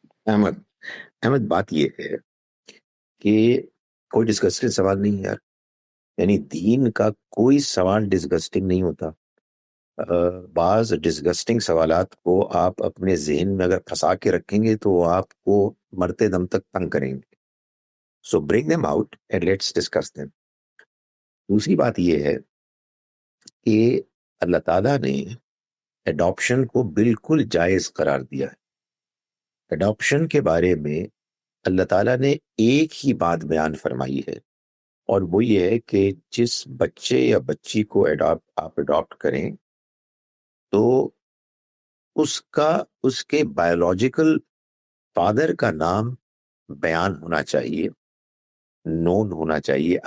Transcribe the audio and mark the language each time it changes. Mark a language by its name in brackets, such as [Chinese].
[Urdu] احمد, بات یہ ہے کہ کوئی ڈسگسٹنگ سوال نہیں ہے یار, یعنی دین کا کوئی سوال ڈسگسٹنگ نہیں ہوتا. بعض ڈسگسٹنگ سوالات کو آپ اپنے ذہن میں اگر پھنسا کے رکھیں گے تو آپ کو مرتے دم تک تنگ کریں گے. [English] So bring them out and let's discuss them. [Urdu] دوسری بات یہ ہے کہ اللہ تعالیٰ نے اڈاپشن کو بالکل جائز قرار دیا ہے. اڈاپشن کے بارے میں اللہ تعالیٰ نے ایک ہی بات بیان فرمائی ہے, اور وہ یہ ہے کہ جس بچے یا بچی کو آپ اڈاپٹ کریں تو اس کے بایولوجیکل فادر کا نام بیان ہونا چاہیے, نون ہونا چاہیے.